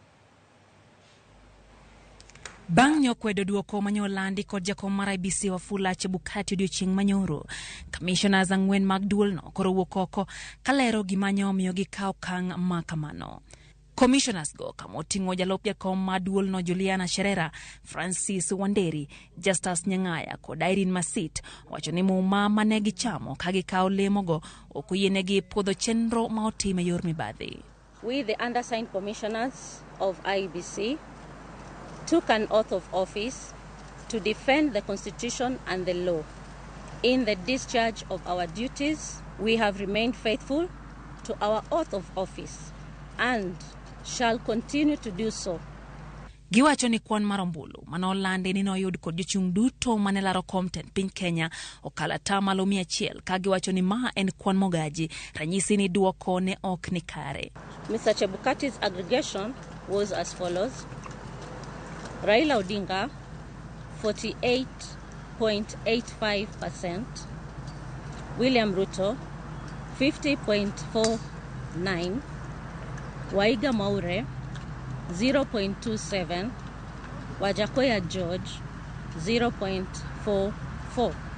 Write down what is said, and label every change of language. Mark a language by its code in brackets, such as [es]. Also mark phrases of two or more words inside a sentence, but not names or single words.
[luo] Bang' nyokwedo duoko manyolandi kod jakom mar IEBC Wafula Chebukati odiochieng' manyoro, commissioners ang'wen mag duol no koro wuok oko kalero gima omiyo gikawo okang' makamano. Commissioners go kamoting'o jalop jakom mar duol no Juliana Sherera, Francis Wanderi, Justus Nyang'aya kod Irene Masit wacho ni muma mane gichamo ka gikawo lemogo ok oyienegi puodho chenro ma otim e yor mibadhi. [en] We, the undersigned commissioners of IEBC, took an oath of office to defend the Constitution and the law. In the discharge of our duties, we have remained faithful to our oath of office and shall continue to do so. [luo] Giwacho ni kwan marombulu manolandi ni noyud kod jochung' duto manelaro komten piny Kenya okala tamalo 100 ka giwacho ni ma en kwan mogaji ranyisi ni duoko ne ok ni kare. [en] Mr. Chebukati's aggregation was as follows: Raila Odinga 48.85%, William Ruto 50.49%, Waiga Maure 0.27%, Wajakoya George 0.44%.